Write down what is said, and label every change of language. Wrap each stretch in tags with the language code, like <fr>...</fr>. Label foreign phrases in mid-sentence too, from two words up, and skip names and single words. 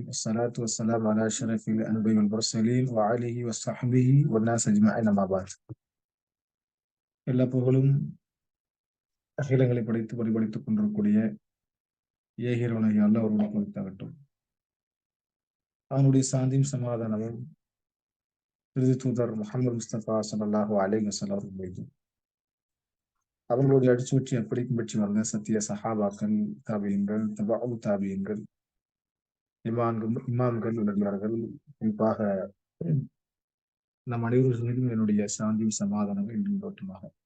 <ar>والصلاة والسلام على أشرف الأنبياء والمرسلين وآله وصحبه والناس أجمعين أما بعد.</ar> <ta>எல்லா புகழும் அகிலங்களை படைத்து பரிபலித்துக் கொண்டிருக்கூடிய ஏகிரவனாகிய அல்லாஹ் ஒருவனுக்கு கொடுத்தாகட்டும். அவனுடைய சாந்தியும் சமாதானமும் இறுதி தூதர் முஹம்மது முஸ்தபா</ta> <ar>صلى الله عليه وسلم</ar> <ta>அவர்கள் மீதும், அவர்களுடைய அடிச்சுவற்றி அப்படி பின்பற்றி வந்த சத்திய சஹாபாக்கள், தாபியங்கள், தபு தாபியங்கள், இமாம்கள், நல்லவர்கள், குறிப்பாக நம் அனைவர்கள் மீதும் என்னுடைய சாந்தியும் சமாதானம் என்றும் தோற்றமாக</ta>